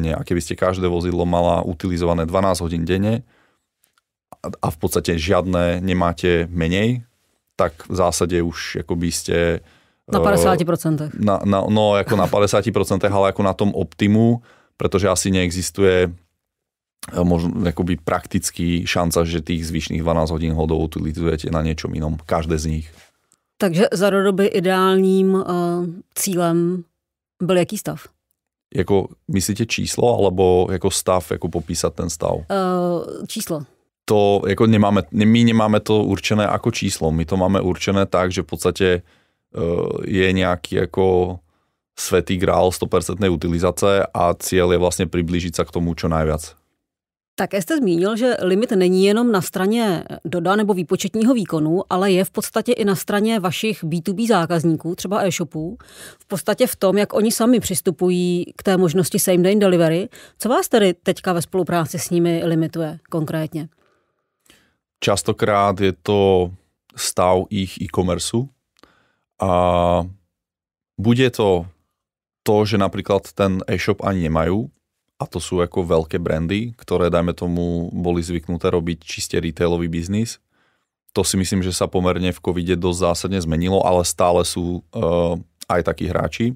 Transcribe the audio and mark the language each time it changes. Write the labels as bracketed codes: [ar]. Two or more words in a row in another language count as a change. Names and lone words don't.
[sk] A keby ste každé vozidlo mala utilizované 12 hodín denne a v podstate žiadne nemáte menej, tak v zásade už akoby ste... Na 50%. No ako na 50%, ale ako na tom optimu, pretože asi neexistuje možno akoby prakticky šanca, že tých zvyšných 12 hodín hodov utilizujete na niečom inom. Každé z nich. [cs] Takže za Doby ideálním cílem byl jaký stav? Jako myslíte číslo, alebo jako stav, jako popísat ten stav? Číslo. [sk] To jako my nemáme to určené ako číslo. My to máme určené tak, že v podstate je nejaký jako svätý grál 100% utilizace a cieľ je [cs] vlastně přiblížit se k tomu [sk] čo najviac. [cs] Také jste zmínil, že limit není jenom na straně Doda nebo výpočetního výkonu, ale je v podstatě i na straně vašich B2B zákazníků, třeba e-shopů, v podstatě v tom, jak oni sami přistupují k té možnosti [en] same day delivery. [cs] Co vás tedy teďka ve spolupráci s nimi limituje konkrétně? [sk] Častokrát je to stav ich e-commerce a bude to, že napríklad ten e-shop ani nemajú, a to sú ako veľké brandy, ktoré, dajme tomu, boli zvyknuté robiť čiste retailový biznis. To si myslím, že sa pomerne v covide dosť zásadne zmenilo, ale stále sú aj takí hráči.